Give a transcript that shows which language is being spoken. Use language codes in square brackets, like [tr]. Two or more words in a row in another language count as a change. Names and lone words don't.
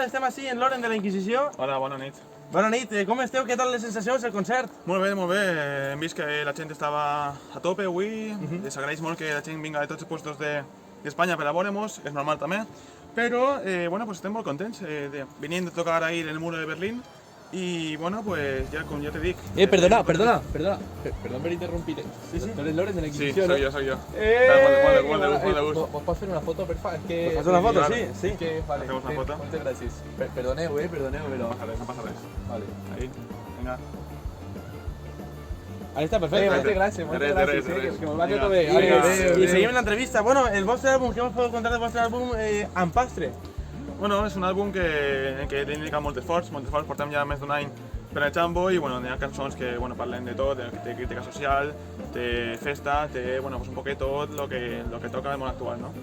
[ca] Estem així en l'Oren de la Inquisició. Hola, bona nit. Bona nit, com esteu? Què tal les sensacions, el concert? Molt bé, molt bé. Hem vist que la gent estava [es] a tope [ca] avui. S'agraeix molt que la gent vinga de tots els puestos d'Espanya per a veure-nos, és normal també. Però, bueno, pues estem molt contents venint de tocar ahir en [es] el muro [ca] de Berlín [es] y, bueno, pues ya, como ya te digo... [ca] Perdona per interrumpir. [es] Sí, sí. ¿Tú eres Loren de la Sí, Inquisición? soy yo. [ca] Molt de gust. [es] ¿Vos podés hacer una foto, porfa? Es que... ¿Hacer una foto? claro. Sí, sí. Es que, vale, Hacemos una foto. Muchas gracias. Perdoneu, pero... [ca] No pasa res. [es] Vale. Ahí, venga. [ca] Ahí està, perfecte. [es] Muchas gracias, [ca] De res. [es] que me vaya todo [ca] Vinga. [es] bien. [ca] Vinga. I seguim l'entrevista. Bueno, el vostre àlbum, què us podeu contar del vostre àlbum Ampastre? Bueno, és un àlbum en què dedica molt esforç. Portem ja més d'un any per al Jambo i bueno, hi ha cançons que bueno, parlen de tot, de crítica social, de festa, de bueno, pues un poquet tot lo que toca el món actual, no?